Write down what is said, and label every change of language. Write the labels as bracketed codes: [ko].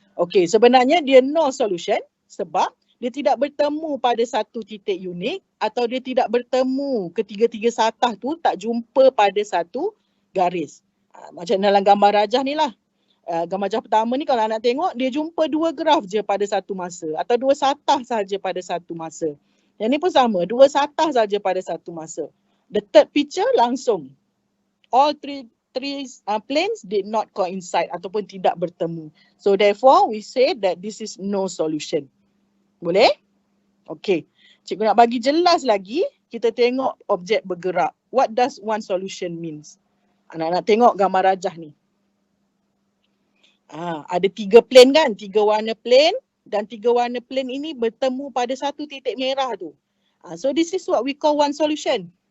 [ms] Okey, sebenarnya dia no solution sebab dia tidak bertemu pada satu titik unik atau dia tidak bertemu ketiga-tiga satah tu tak jumpa pada satu garis. Macam dalam gambar rajah ni lah. Gambar rajah pertama ni kalau anak tengok dia jumpa dua graf je pada satu masa atau dua satah saja pada satu masa. Yang ni pun sama, dua satah saja pada satu masa. [en] The third picture [ms] langsung. [en] All three planes did not coincide [ms] ataupun tidak bertemu. [en] So therefore we say that this is no solution. [ms] Boleh? [en] Okay. [ms] Cikgu nak bagi jelas lagi, kita tengok objek bergerak. [en] What does one solution means? [ms] Anak-anak tengok gambar rajah ni. Ada tiga plane kan? Tiga warna plane dan tiga warna plane ini bertemu pada satu titik merah tu. [en] So this is what we call one solution.